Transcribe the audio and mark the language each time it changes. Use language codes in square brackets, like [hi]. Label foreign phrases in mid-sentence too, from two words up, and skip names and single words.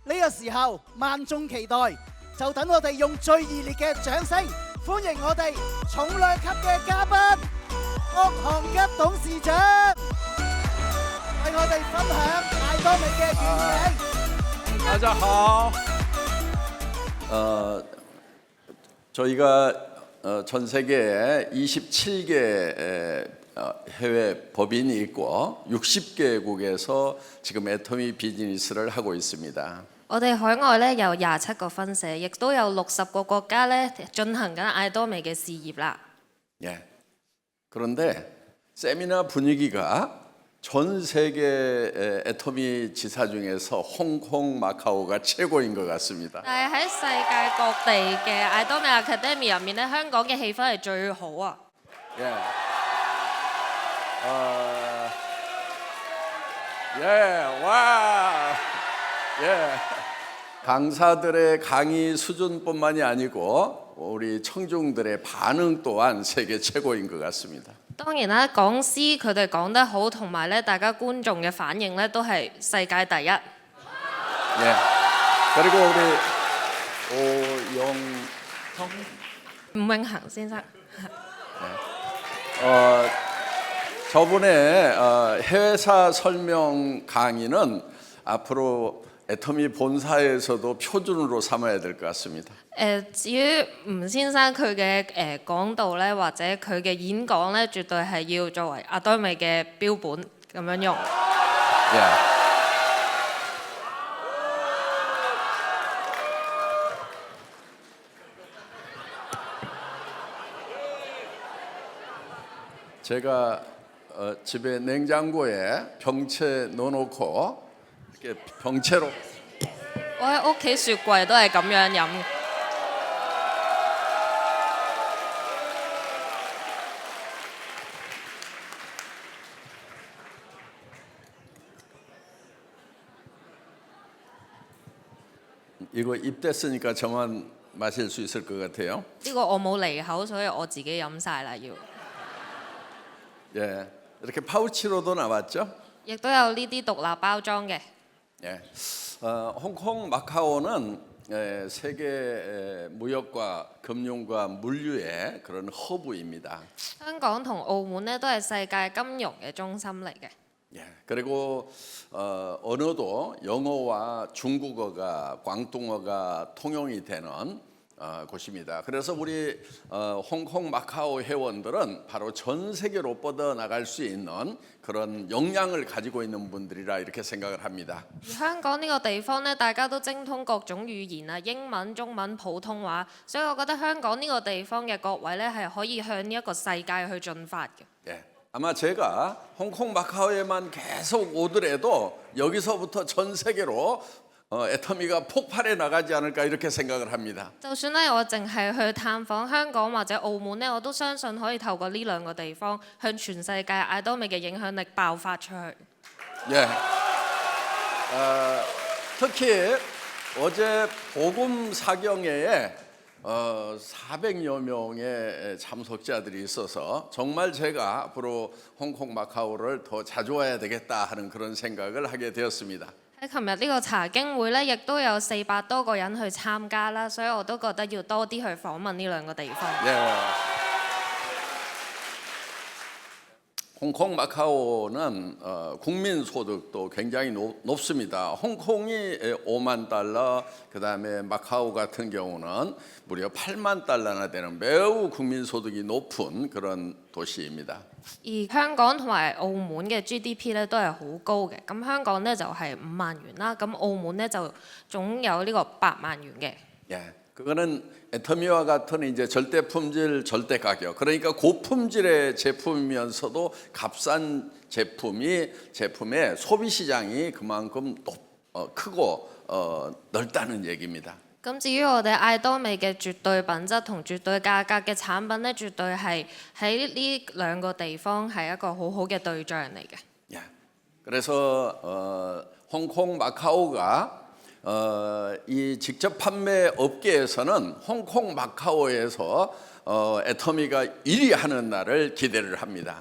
[yue] 個時候萬眾期待，就等我哋用最熱烈嘅掌聲歡迎我哋重量級嘅嘉賓屋航吉董事長，為我哋分享艾多美嘅願景。大家好。 [ko] 저희가 전 세계에 27개 해외 법인이 있고 60개국에서 지금 애터미 비즈니스를 하고 있습니다. [yue] 我哋海外咧有27個分社，亦都有60個國家咧進行緊艾多美嘅事業啦。 [ko] 예. 그런데 세미나 분위기가 전 세계 애터미 지사 중에서 홍콩, 마카오가 최고인 것 같습니다. [yue] 但係喺世界各地嘅艾多美 Academy 入面咧，香港嘅氣氛係最好啊！ [ko] 예. 예, 와. 예. 강사들의 강의 수준뿐만이 아니고 우리 청중들의 반응 또한 세계 최고인 것 같습니다. [yue] 當然啦，講師佢哋講得好，同埋咧大家觀眾嘅反應咧都係世界第一。 [ko] 예. 그리고 우리 [yue] 吳永恒先生， [ko] 저분의 해외사 설명 강의는 앞으로 애터미 본사에서도 표준으로 삼아야 될 것 같습니다. [yue] 至於吳先生佢嘅講道咧，或者佢嘅演講咧，絕對係要作為艾多美嘅標本咁樣用。 [ko] 예. 제가 집에 냉장고에 병채 넣어놓고 이렇게 병채로 [yue] 我喺屋企雪櫃都係咁樣飲。 [ko] 이거 입됐으니까 저만 마실 수 있을 것 같아요. [yue] 呢個我冇離口，所以我自己飲晒啦要。 [ko] 예, 이렇게 파우치로도 나왔죠. [yue] 亦都有呢啲獨立包裝嘅。 [ko] 예, 홍콩 마카오는 세계 무역과 금융과 물류의 그런 허브입니다. [yue] 香港同澳門咧都係世界金融嘅中心嚟嘅。 [ko] 예, 그리고 언어도 영어와 중국어가 광둥어가 통용이 되는 곳입니다. 그래서 우리 홍콩 마카오 회원들은 바로 전 세계로 뻗어 나갈 수 있는 그런 역량을 가지고 있는 분들이라 이렇게 생각을 합니다. [yue] 而香港呢個地方咧，大家都精通各種語言啊，英文、中文、普通話，所以我覺得香港呢個地方嘅各位咧係可以向呢一個世界去進發嘅。 [ko] 예, 아마 제가 홍콩 마카오에만 계속 오더라도 여기서부터 전 세계로 애터미가 폭발해 나가지 않을까 이렇게 생각을 합니다. [yue] 就算咧我淨係去探訪香港或者澳門咧，我都相信可以透過呢兩個地方向全世界艾多美嘅影響力爆發出去。 [ko] 예, 특히 어제 복음 사경회에 400여 명의 참석자들이 있어서 정말 제가 앞으로 홍콩 마카오를 더 자주 와야 되겠다 하는 그런 생각을 하게 되었습니다. [yue] 喺琴日呢個查經會咧，亦都有400多個人去參加啦，所以我都覺得要多啲去訪問呢兩個地方。 [ko] 예. 홍콩 마카오는 국민 소득도 굉장히 높습니다. 홍콩이 5만 달러, 그다음에 마카오 같은 경우는 무려 8만 달러나 되는 매우 국민 소득이 높은 그런 도시입니다. [yue] 而香港同埋澳門嘅 GDP 咧都係好高嘅，咁香港咧就係5萬元啦，咁澳門咧就總有呢個8萬元嘅。 [ko] 예, 그거는 애터미와 같은 이제 절대 품질, 절대 가격. 그러니까 고품질의 제품이면서도 값싼 제품의 소비 시장이 그만큼 크고 넓다는 얘기입니다. [yue] 咁至於我哋艾多美嘅絕對品質同絕對價格嘅產品咧，絕對係喺呢兩個地方係一個好好嘅對象嚟嘅。 [ko] 예, 그래서 홍콩 마카오가 이 직접 판매 업계에서는 홍콩 마카오에서 애터미가 1위 하는 날을 기대를 합니다.